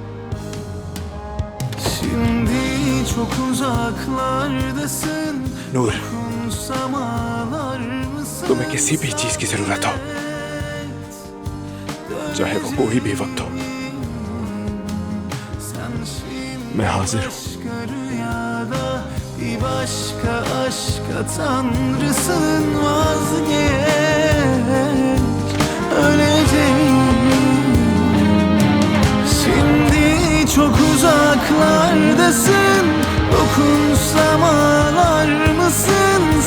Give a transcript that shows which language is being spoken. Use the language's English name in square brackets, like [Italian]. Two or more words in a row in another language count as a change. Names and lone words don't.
[Hindi] नूर, तुम्हें किसी भी चीज की जरूरत हो, चाहे वो कोई भी वक्त हो, मैं हाजिर हूं। [Turkish] Başka aşka tanrısın, vazgeç, öleceğim. Şimdi çok uzaklardasın, dokunsam ağlar mısın?